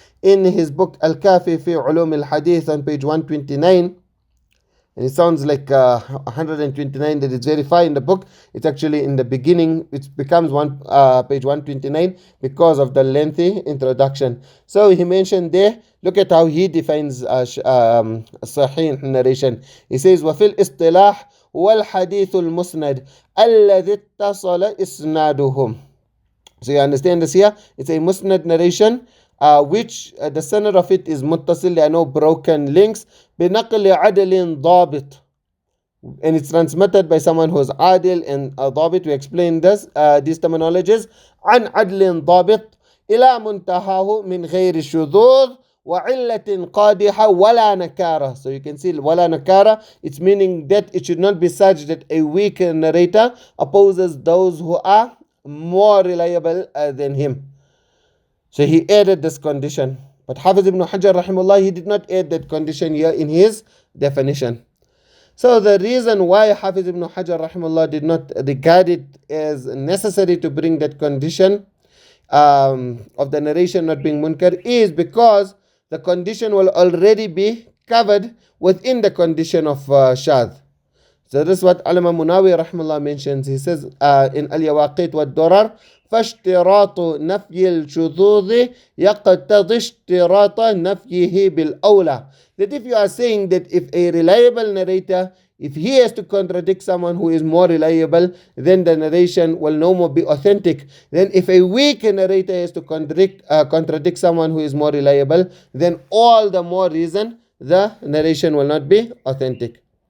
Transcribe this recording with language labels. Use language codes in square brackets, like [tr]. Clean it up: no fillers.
[en] In his book Al-Kafi fi Ulum al-Ḥadīth on page 129, and it sounds like 129 that it's very far in the book. It's actually in the beginning. It becomes page 129 because of the lengthy introduction. So he mentioned there, look at how he defines Ṣaḥīḥ narration. He says, [ar] وَفِي الْإِصْطِلَاحِ وَالْحَدِيثُ الْمُسْنَدِ الَّذِي اتصل إسنادهم. [en] So you understand this here? It's a musnad narration which the sanad of it is muttasil, there are no broken links. [ar] بِنَقْلِ عَدْلٍ ضَابِط, [en] and it's transmitted by someone who is adil and ضابط. We explained this, these terminologies. [ar] عن عدل ضابط إلى منتهاه من غير شذوذ وعلة قادحة ولا نكارة. [en] So you can see [ar] ولا نكارة, [en] it's meaning that it should not be such that a weak narrator opposes those who are more reliable than him. So he added this condition. But Hafiz ibn Hajar rahimahullah, he did not add that condition here in his definition. So the reason why Hafiz ibn Hajar rahimahullah did not regard it as necessary to bring that condition of the narration not being munkar is because the condition will already be covered within the condition of shadh. So this is what Allama Munawi rahimahullah mentions. He says in [ar] Al-Yawaqit wa-Durar, فاشتراط نفي الشذوذ يقتضي اشتراط نفيه بالأولى. [en] That if you are saying that if a reliable narrator, if he has to contradict someone who is more reliable, then the narration will no more be authentic. Then if a weak narrator has to contradict someone who is more reliable, then all the more reason the narration will not be authentic.